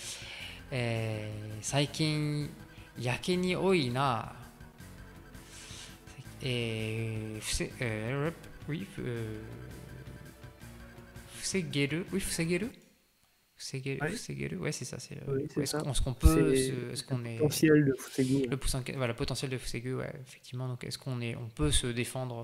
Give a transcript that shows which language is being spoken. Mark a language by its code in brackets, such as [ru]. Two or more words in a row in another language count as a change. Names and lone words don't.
[ja] 最近やけに多いな. [fr] Oui, fusegeru. Oui, fusegeru. Fusegeru, ouais, c'est ça. Est-ce qu'on peut. Est-ce qu'on est. Le potentiel de Fusegu. Le potentiel de Fusegu, ouais, effectivement. Donc, on peut se défendre.